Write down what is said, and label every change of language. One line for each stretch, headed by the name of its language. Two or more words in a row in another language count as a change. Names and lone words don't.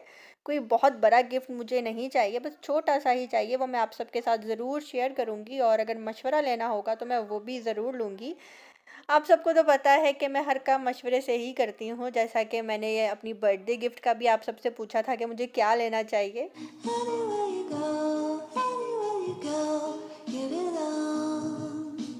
Hindi: कोई बहुत बड़ा गिफ्ट मुझे नहीं चाहिए, बस छोटा सा ही चाहिए। वो मैं आप सबके साथ ज़रूर शेयर करूँगी, और अगर मशवरा लेना होगा तो मैं वो भी ज़रूर लूँगी। आप सबको तो पता है कि मैं हर काम मशवरे से ही करती हूँ, जैसा कि मैंने ये अपनी बर्थडे गिफ्ट का भी आप सबसे पूछा था कि मुझे क्या लेना चाहिए।
English: Anywhere you go, anywhere you go, you belong.